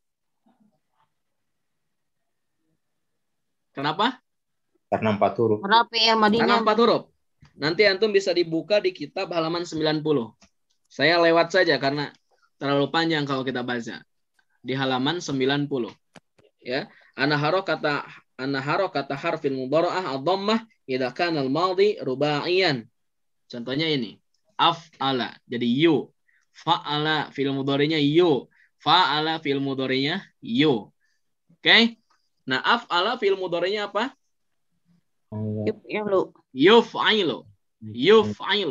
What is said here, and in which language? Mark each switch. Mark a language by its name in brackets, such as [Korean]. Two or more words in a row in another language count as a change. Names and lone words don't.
[Indonesian] Kenapa? Karena 4 huruf. Karena fi'il madinya. Karena 4 huruf. Nanti antum bisa dibuka di kitab halaman 90. Saya lewat saja karena terlalu panjang kalau kita baca. Di halaman 90. Ya. [Arabic] أنّ حركةَ حرفِ المضارعة الضمة إذا كان الماضي رباعيا. [Indonesian] Contohnya ini. Af'ala. Jadi yu. [Arabic] فعل فعل [Indonesian] mudhari'nya yu. [Arabic] فعل فعل [Indonesian] mudhari'nya yu. Oke? Nah, [Arabic] أفعل فعل [Indonesian] mudhari'nya apa? Yuf'ilu. Yuf'ilu.